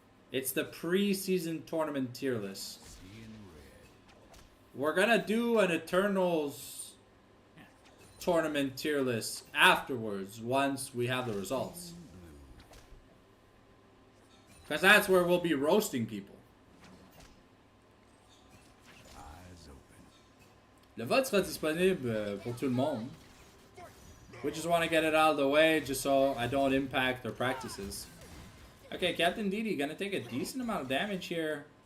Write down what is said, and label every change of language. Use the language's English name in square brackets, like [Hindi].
[English] It's the pre-season tournament tier list. We're gonna do an Eternals tournament tier list afterwards once we have the results. Because that's where we'll be roasting people. [French] Le vote sera disponible pour tout le monde. [English] We just want to get it out of the way just so I don't impact their practices. Okay, Captain Didi gonna take a decent amount of damage here.